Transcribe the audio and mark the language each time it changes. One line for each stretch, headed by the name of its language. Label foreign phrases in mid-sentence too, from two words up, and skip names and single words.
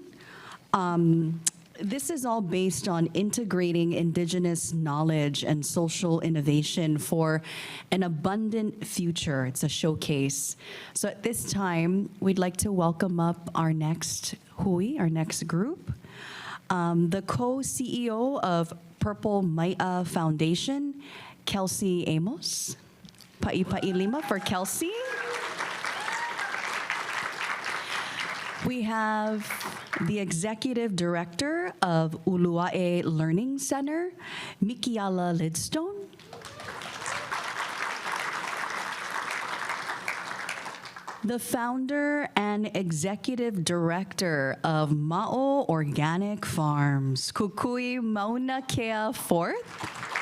English: This is all based on integrating Indigenous knowledge and social innovation for an abundant future. It's a showcase. So at this time, we'd like to welcome up our next hui, our next group. The co-CEO of Purple Maiʻa Foundation, Kelsey Amos.
Hawaiian: Pa'i lima
English: for Kelsey. We have the Executive Director of Uluʻaʻe Learning Center, Mikiʻala Lidstone. The founder and Executive Director of MAʻO Organic Farms, Kukui Maunakea-Forth.